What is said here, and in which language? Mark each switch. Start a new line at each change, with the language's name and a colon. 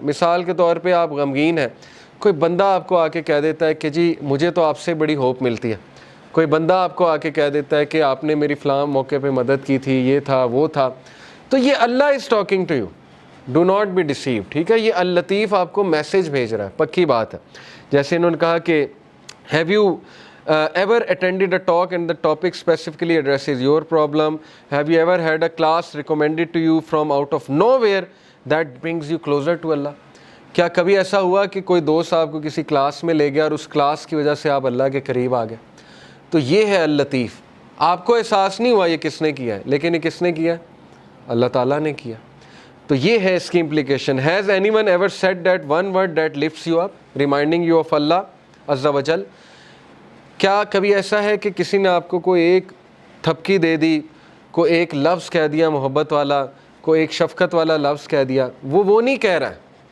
Urdu: مثال کے طور پہ آپ غمگین ہیں، کوئی بندہ آپ کو آ کے کہہ دیتا ہے کہ جی مجھے تو آپ سے بڑی ہوپ ملتی ہے. کوئی بندہ آپ کو آ کے کہہ دیتا ہے کہ آپ نے میری فلاں موقع پہ مدد کی تھی، یہ تھا وہ تھا. تو یہ اللہ
English: Is talking to you, do not be deceive.
Urdu: ٹھیک ہے، یہ اللطیف آپ کو میسج بھیج رہا ہے، پکی بات ہے. جیسے انہوں نے کہا کہ
English: Have you ever attended a talk and the topic specifically addresses your problem? Have you ever had a class recommended to you from out of nowhere that brings you closer to Allah?
Urdu: کیا کبھی ایسا ہوا کہ کوئی دوست آپ کو کسی کلاس میں لے گیا اور اس کلاس کی وجہ سے آپ اللہ کے قریب آ گئے؟ تو یہ ہے اللطیف. آپ کو احساس نہیں ہوا یہ کس نے کیا ہے، لیکن یہ کس نے کیا ہے؟ اللہ تعالیٰ نے کیا. تو یہ ہے اس کی implication.
English: Has anyone ever said that one word that lifts you up, reminding you of Allah
Urdu: عز و جل؟ کیا کبھی ایسا ہے کہ کسی نے آپ کو کوئی ایک تھپکی دے دی، کوئی ایک لفظ کہہ دیا محبت والا، کوئی ایک شفقت والا لفظ کہہ دیا؟ وہ نہیں کہہ رہا ہے.